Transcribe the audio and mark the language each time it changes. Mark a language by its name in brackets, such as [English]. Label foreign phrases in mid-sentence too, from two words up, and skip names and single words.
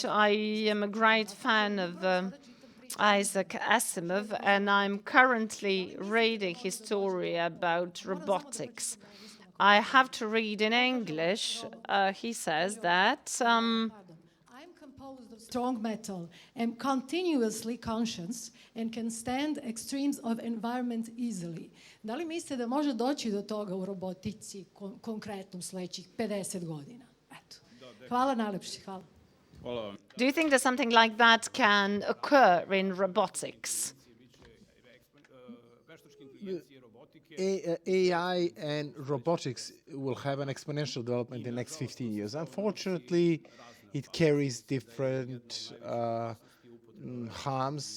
[English] I am a great fan of Isaac Asimov, and I'm currently reading his story about robotics. I have to read in English. He says that I'm composed of strong metal, am continuously conscious and can stand extremes of environment easily. [Serbian] Da li mislite da može doći do toga u robotici konkretno u sledećih 50 godina? Eto. Hvala najlepše, hvala. [English] Do you think that something like that can occur in robotics? AI and robotics will have an exponential development in the next 15 years. Unfortunately, it carries different harms.